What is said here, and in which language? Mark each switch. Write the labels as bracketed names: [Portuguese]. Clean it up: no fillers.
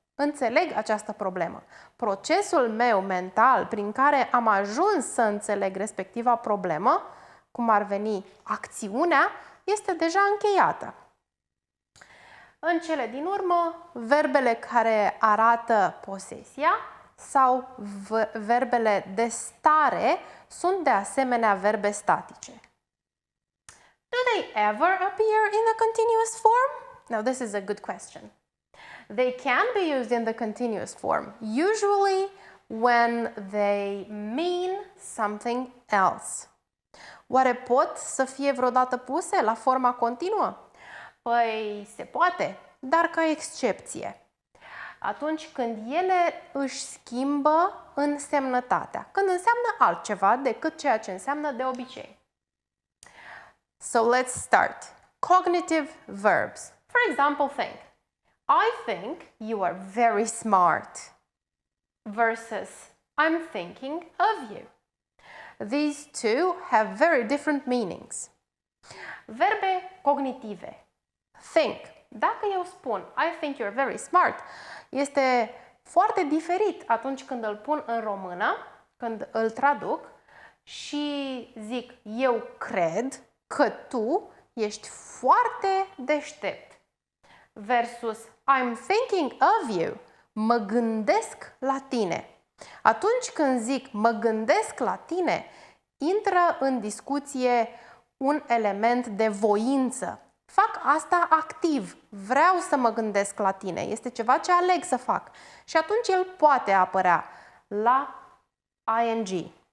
[Romanian] Înțeleg această problemă. Procesul meu mental prin care am ajuns să înțeleg respectiva problemă, cum ar veni acțiunea, este deja încheiată. În cele din urmă, verbele care arată posesia sau verbele de stare sunt de asemenea verbe statice. [English] Do they ever appear in the continuous form? Now this is a good question. They can be used in the continuous form, usually when they mean something else. [Romanian] Oare pot să fie vreodată puse la forma continuă? Păi se poate, dar ca excepție. Atunci când ele își schimbă însemnătatea, când înseamnă altceva decât ceea ce înseamnă de obicei. [English] So let's start. Cognitive verbs. For example, think. I think you are very smart versus I'm thinking of you. These two have very different meanings. [Romanian] Verbe cognitive. Think. Dacă eu spun [English] I think you're very smart, [Romanian] este foarte diferit atunci când îl pun în română, când îl traduc și zic eu cred că tu ești foarte deștept. [English] Versus I'm thinking of you, [Romanian] mă gândesc la tine. Atunci când zic mă gândesc la tine, intră în discuție un element de voință. Fac asta activ, vreau să mă gândesc la tine, este ceva ce aleg să fac. Și atunci el poate apărea la ing.